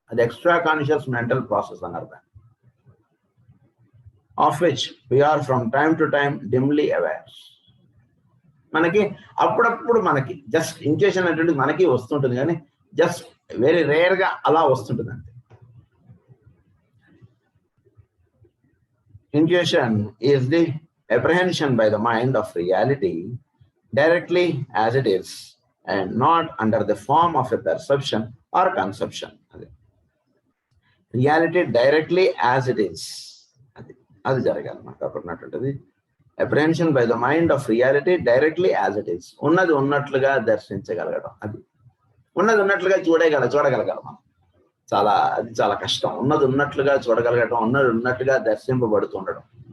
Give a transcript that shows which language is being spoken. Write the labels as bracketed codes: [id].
[te] అది [en] extra conscious mental process [te] అన్నారు దాన్ని. [en] Of which we are from time to time dimly aware. [te] మనకి అప్పుడప్పుడు మనకి జస్ట్ ఇంట్యూషన్ అనేటువంటిది మనకి వస్తుంటుంది, కానీ జస్ట్ వెరీ రేర్ గా అలా వస్తుంటుంది అంతే. [en] Intuition is the apprehension by the mind of reality directly as it is and not under the form of a perception or conception. Reality directly as it is. [te] అది జరగాలి మనకు అప్పుడున్నటువంటిది. [en] Apprehension by the mind of reality directly as it is. [te] ఉన్నది ఉన్నట్లుగా దర్శించగలగడం, అది ఉన్నది ఉన్నట్లుగా చూడగలగాలి మనం. అది చాలా కష్టం. ఉన్నది ఉన్నట్లుగా చూడగలగటం, ఉన్నది ఉన్నట్టుగా దర్శింపబడుతుండడం.